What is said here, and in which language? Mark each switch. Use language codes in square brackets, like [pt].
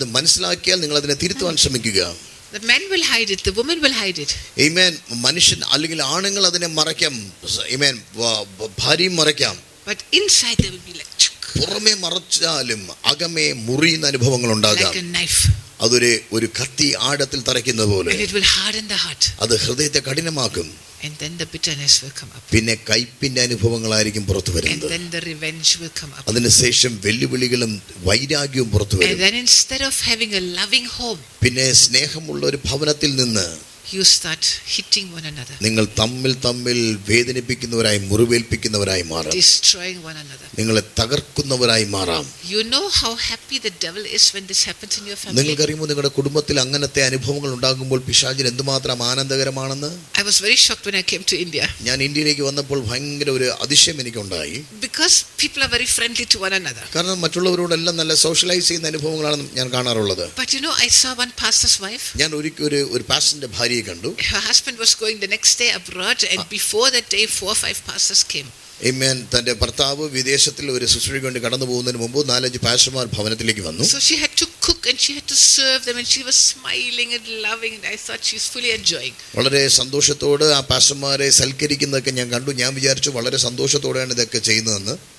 [ml] അത് മനസ്സിലാക്കിയാൽ നിങ്ങൾ അതിനെ തിരുത്തുവാൻ ശ്രമിക്കുക. [en] The man will hide it, the woman will hide it. Amen. [ml] മനുഷ്യൻ അല്ലെങ്കിൽ ആണുങ്ങൾ അതിനെ മറയ്ക്കാം. Amen. ഭാര്യയും മറയ്ക്കാം. [en] But inside there will be like [ml] പുറമേ മറച്ചാലും അകമേ മുറിയുന്ന അനുഭവങ്ങൾ ഉണ്ടാകാം. [en] Like a knife. [ml] ഒരു കത്തി ആഴത്തിൽ തറയ്ക്കുന്നത് പോലെ. [en] And it will harden the heart. [ml] അത് ഹൃദയത്തെ കഠിനമാക്കും. [en] And then the bitterness will come up. [ml] പിന്നെ കയ്പിന്റെ അനുഭവങ്ങളായിരിക്കും പുറത്തു വരുന്നത്. [en] And then the revenge will come up. [ml] അതിനുശേഷം വെല്ലുവിളികളും വൈരാഗ്യവും പുറത്തു വരും. [en] And then instead of having a loving home, [ml] പിന്നെ സ്നേഹമുള്ള ഒരു ഭവനത്തിൽ നിന്ന് [en] you start hitting one another. [ml] നിങ്ങൾ തമ്മിൽ വേദനിപ്പിക്കുന്നവരായി മുറിവേൽപ്പിക്കുന്നവരായി മാറാം. [en] Destroying one another. [ml] നിങ്ങളെ തകർക്കുന്നവരായി മാറാം. [en] You know how happy the devil is when this happens in your family. [ml] നിങ്ങൾക്കറിയുമോ നിങ്ങളുടെ കുടുംബത്തിൽ അങ്ങനത്തെ അനുഭവങ്ങൾ ഉണ്ടാകുമ്പോൾ പിശാചിന് എന്തുമാത്രം ആനന്ദകരമാണെന്ന്? [en] I was very shocked when I came to India. [ml] ഞാൻ ഇന്ത്യയിലേക്ക് വന്നപ്പോൾ ഭയങ്കര ഒരു അതിശയം എനിക്കുണ്ടായി. [en] Because people are very friendly to one another. [ml] കാരണം മറ്റുള്ളവരോടെല്ലാം നല്ല സോഷ്യലൈസ് ചെയ്യുന്ന അനുഭവങ്ങളാണ് ഞാൻ കാണാറുള്ളത്. [en] But you know, I saw one pastor's wife. [ml] ഞാൻ ഒരു പാസ്റ്ററിന്റെ ഭാര്യയെ കണ്ടു. [en] Her husband was going the next day abroad, and before that day 4 or 5 pastors came. Amen. [ml] തന്റെ ഭർത്താവ് വിദേശത്തിൽ ഒരു ശുശ്രൂഷയ്ക്ക് വേണ്ടി കടന്നു പോകുന്നതിന് മുമ്പ് 4-5 പാസ്റ്റർമാർ ഭവനത്തിലേക്ക് വന്നു. [en] So she had to cook and she had to serve them, and she was smiling and loving, and I thought she's fully enjoying. [ml] വളരെ സന്തോഷത്തോടെ ആ പാസ്റ്റർമാരെ സൽക്കരിക്കുന്നതൊക്കെ ഞാൻ കണ്ടു. ഞാൻ വിചാരിച്ചു വളരെ സന്തോഷത്തോടെയാണ് ഇതൊക്കെ ചെയ്യുന്നതെന്ന്.